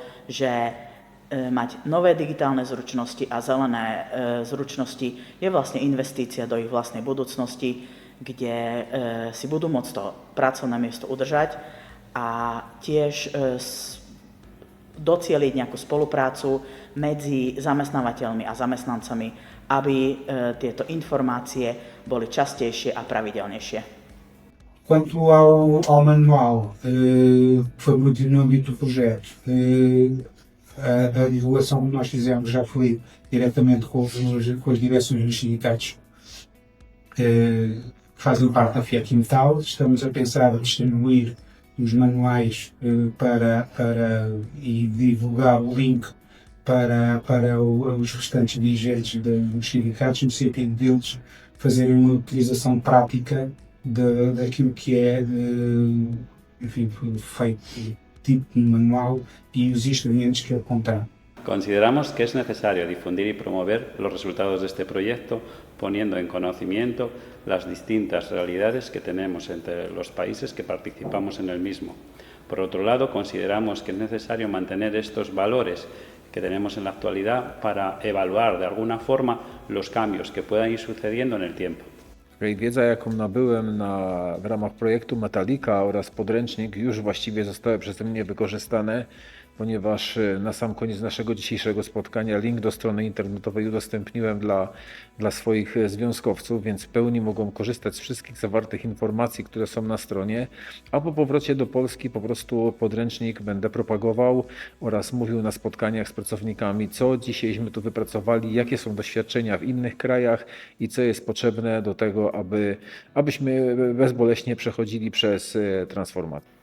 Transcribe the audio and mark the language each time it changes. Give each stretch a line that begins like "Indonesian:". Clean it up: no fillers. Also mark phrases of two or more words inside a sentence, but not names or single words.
Slovak: že mať nové digitálne zručnosti a zelené zručnosti je vlastne investícia do ich vlastnej budúcnosti, kde si budú môcť to pracovné miesto udržať a tiež docieliť nejakú spoluprácu medzi zamestnávateľmi a zamestnancami, aby tieto informácie boli častejšie a pravidelnejšie.
Portuguese: Quanto ao manual, foi muito no âmbito do projeto. A divulgação que nós fizemos já foi diretamente com as direções dos sindicatos que fazem parte da Fiat Metal. Estamos a pensar em distribuir os manuais e divulgar o link para os restantes dirigentes dos sindicatos, no sentido deles fazerem uma utilização prática daquilo que é enfim, feito tipo de manual
Spanish: y los instrumentos que apuntan. Consideramos que es necesario difundir y promover los resultados de este proyecto, poniendo en conocimiento las distintas realidades que tenemos entre los países que participamos en el mismo. Por otro lado, consideramos que es necesario mantener estos valores que tenemos en la actualidad para evaluar de alguna forma los cambios que puedan ir sucediendo en el tiempo.
Polish: Wiedza, jaką nabyłem w ramach projektu Metallica oraz podręcznik już właściwie zostały przeze mnie wykorzystane, ponieważ na sam koniec naszego dzisiejszego spotkania link do strony internetowej udostępniłem dla swoich związkowców, więc w pełni mogą korzystać z wszystkich zawartych informacji, które są na stronie, a po powrocie do Polski po prostu podręcznik będę propagował oraz mówił na spotkaniach z pracownikami, co dzisiejśmy tu wypracowali, jakie są doświadczenia w innych krajach i co jest potrzebne do tego, abyśmy bezboleśnie przechodzili przez transformację.